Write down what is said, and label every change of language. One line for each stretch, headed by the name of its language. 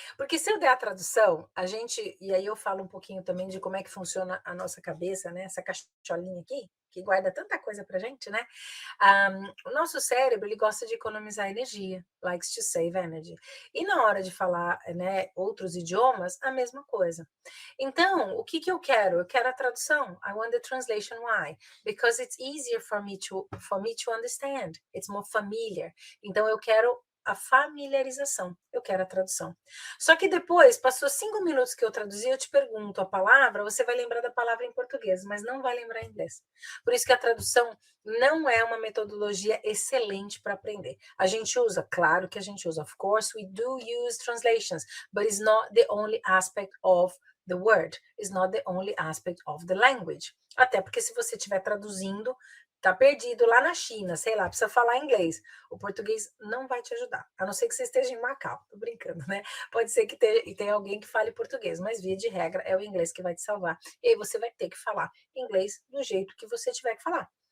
Portuguese: Porque se eu der a tradução, e aí eu falo um pouquinho também de como é que funciona a nossa cabeça, né? Essa caixolinha aqui, que guarda tanta coisa pra gente, né? O nosso cérebro, ele gosta de economizar energia,
English: likes to save energy.
Portuguese: E na hora de falar, né, outros idiomas, a mesma coisa. Então, o que eu quero? Eu quero a tradução.
English: I want the translation. Why? Because it's easier for me to understand. It's more familiar.
Portuguese: Então, eu quero a familiarização, eu quero a tradução. Só que depois, passou 5 minutos que eu traduzi, eu te pergunto a palavra, você vai lembrar da palavra em português, mas não vai lembrar em inglês. Por isso que a tradução não é uma metodologia excelente para aprender. A gente usa, claro que a gente usa,
English: of course we do use translations, but it's not the only aspect of the word, it's not the only aspect of the language.
Portuguese: Até porque se você estiver traduzindo, tá perdido lá na China, sei lá, precisa falar inglês. O português não vai te ajudar, a não ser que você esteja em Macau, tô brincando, né? Pode ser que tenha alguém que fale português, mas via de regra é o inglês que vai te salvar. E aí você vai ter que falar inglês do jeito que você tiver que falar.